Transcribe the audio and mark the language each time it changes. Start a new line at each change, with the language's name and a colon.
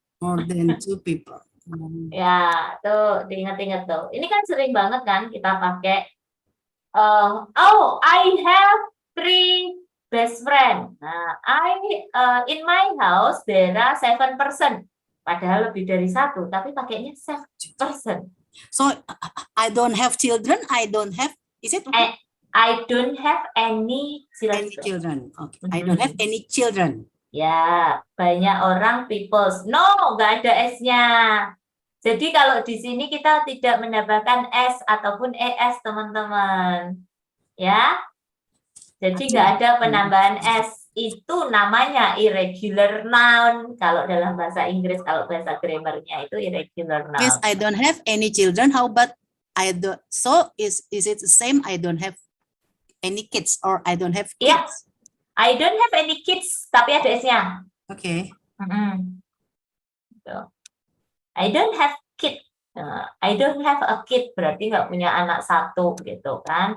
English: More than 2 people.
Indonesian: Ya, tuh diingat-ingat tuh. Ini kan sering banget kan kita pakai
English: I have 3 best friend. Nah, in my house there are 7 person.
Indonesian: Padahal lebih dari 1, tapi pakainya
English: 7 person. So I don't have children. I don't have. Is it okay? I don't have any children. Any children? Okay. I don't have any children.
Indonesian: Ya, banyak orang peoples. No, nggak ada S-nya. Jadi kalau di sini kita tidak menambahkan S ataupun ES, teman-teman. Ya. Jadi nggak ada penambahan S. Itu namanya irregular noun. Kalau dalam bahasa Inggris, kalau bahasa grammarnya itu irregular noun.
English: Yes, I don't have any children. How about I don't? So is it the same? I don't have any kids or I don't have kids. Yeah. I don't have any kids,
Indonesian: tapi ada S-nya.
English: Okay.
Indonesian: Tuh.
English: I don't have kid. I don't have a kid
Indonesian: berarti nggak punya anak 1 gitu kan.